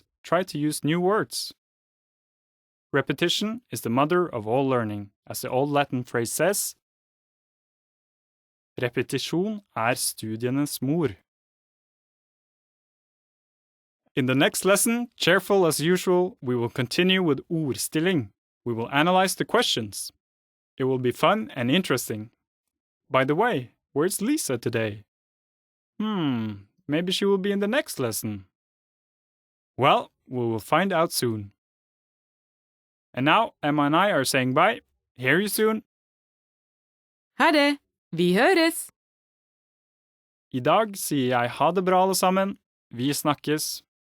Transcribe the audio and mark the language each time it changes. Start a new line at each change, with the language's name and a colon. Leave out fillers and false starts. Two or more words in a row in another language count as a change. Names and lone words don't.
English: Try to use new words. Repetition is the mother of all learning, as the old Latin phrase says,
Norwegian: repetisjon studienes mor.
English: In the next lesson, cheerful as usual, we will continue with ordstilling. We will analyze the questions. It will be fun and interesting. By the way, where's Lisa today? Maybe she will be in the next lesson. Well, we will find out soon. And now, Emma and I are saying bye. Hear you soon.
Norwegian: Ha det! Vi høres! I dag sier jeg ha det bra alle sammen. Vi snakkes.